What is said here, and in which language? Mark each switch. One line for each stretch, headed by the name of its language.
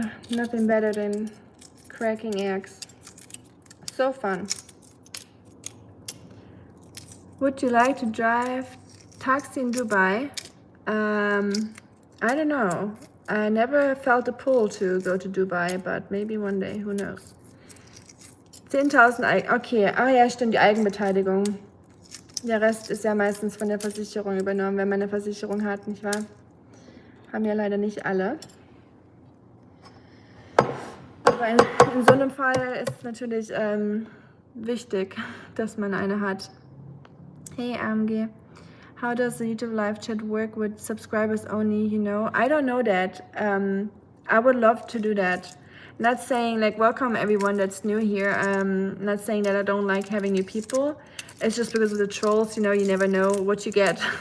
English: Nothing better than cracking eggs. So fun. Would you like to drive taxi in Dubai? I don't know. I never felt a pull to go to Dubai, but maybe one day, who knows.
German: 10.000, okay, ja, stimmt, die Eigenbeteiligung. Der Rest ist ja meistens von der Versicherung übernommen, wenn man eine Versicherung hat, nicht wahr? Haben ja leider nicht alle. Aber in so einem Fall ist es natürlich wichtig, dass man eine hat.
English: Hey AMG, how does the YouTube live chat work with subscribers only, you know? I don't know that. I would love to do that. Not saying like welcome everyone that's new here. Not saying that I don't like having new people. It's just because of the trolls, you know, you never know what you get.